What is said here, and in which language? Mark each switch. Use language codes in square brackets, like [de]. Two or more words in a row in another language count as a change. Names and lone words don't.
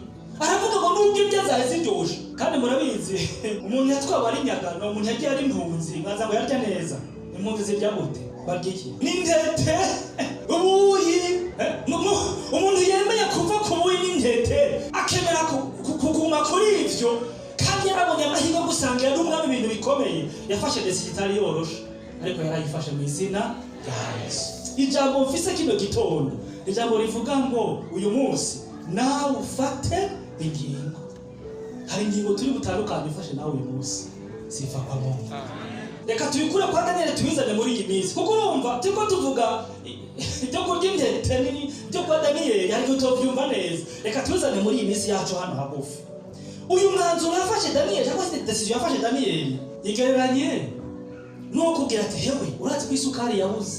[rn] Aravuga ngo nubwo ibyo azaziryoje kandi murabizi umuntu yatwaba ari nyagano umuntu yagiye ari impunzi nkaza ngo yarya neza impunzi zirya gute baryiye n'intete ubuyi umuntu yemeye kuva ku buyi n'intete akemera kuguma kuri ivyo kandi yarabonye amahirwe gusangira n'umwami ibintu bikomeye yafashe desitari yoroshe ariko yarayifashe mu izina rya Yesu. Ijambo mfise kino gitondo ijambo rivuga ngo uyu munsi nawe ufate ingingo. Hari ingingo turi butandukanye ufashe nawe uyu munsi. [sw] Sifa kwa Mungu. [rn] Reka tubikure kwa Daniel tubizane muri iyi minsi kuko urumva tuko tuvuga ibyo kurya intete nini byo kwa Daniel ariko tuvyumva neza. Reka tubizane muri iyi minsi yacu hano hagufi. Uyu mwanzuro yafashe Daniel cyangwa se decision yafashe Daniel igereranye no kugira ati hewe urazi ko isukari yabuze.